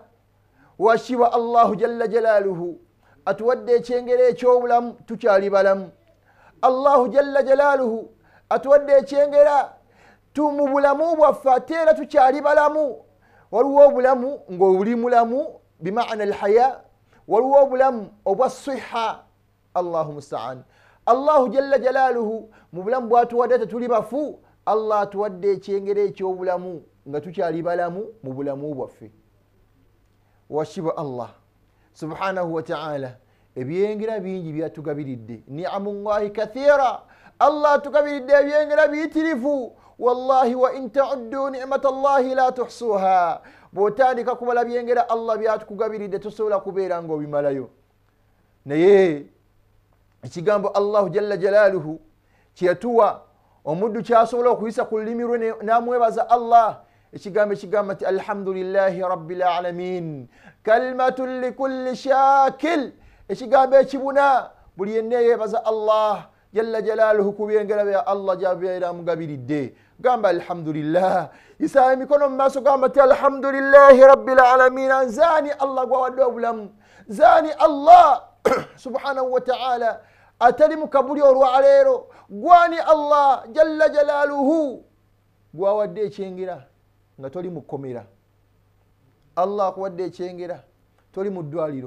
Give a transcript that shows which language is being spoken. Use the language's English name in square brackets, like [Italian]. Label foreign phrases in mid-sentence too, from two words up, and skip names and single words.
[Ganda] Washiba [Arabic] الله جل جلاله [Ganda] atuwadde ekyengere ekyobulamu tukyali balamu. [Arabic] الله جل جلاله [Ganda] atuwadde ekyengera tumu bulamu bwaffe ate era tukyali balamu. Waliwo obulamu ng'oli mulamu [Arabic] بمعنى الحياة, [Ganda] waliwo obulamu obwa siha. [Arabic] الله المستعان. الله جل جلاله [Ganda] mu bulamu bw'atuwadde tetuli bafu, Allah atuwadde ekyengere ekyobulamu nga tukyali balamu mu bulamu bwaffe. Washiba [Arabic] الله سبحانه وتعالى [Ganda] ebyengera bingi byatugabiridde, [Arabic] نعم الله كثيرة. [Ganda] Allah tugabiridde ebyengera biyitirivu. [Arabic] والله وإن تعدوا نعمة الله لا تحصوها. [Ganda] Botandika kubala byengera Allah byatukugabiridde tosobola kubeera ng'obimalayo. Naye ekigambo [Arabic] الله جل جلاله [Ganda] kyatuwa omuddu kyasobola okuyisa ku lulimi lwe namwebaza Allah. Ekigambo ati [Arabic] الحمد لله رب العالمين كلمة لكل شاكر. [Ganda] Ekigambo ekibuna buli yenna yebaza [Arabic] الله جل جلاله [Ganda] kubyengera bya Allah jabeera mugabiridde. Gamba alhamdulillah, isa emikono mu maaso gamba ati [Arabic] الحمد لله رب العالمين. [Ganda] Nzani Allah gwawadde obulamu, nzani [Arabic] الله سبحانه وتعالى [Ganda] atali mu kabuli olwaleero, gwani [Arabic] الله جل جلاله [Ganda] gwawadde ekyengera nga toli mukomera. Allah akuwadde ekyengera toli mu ddwaliro.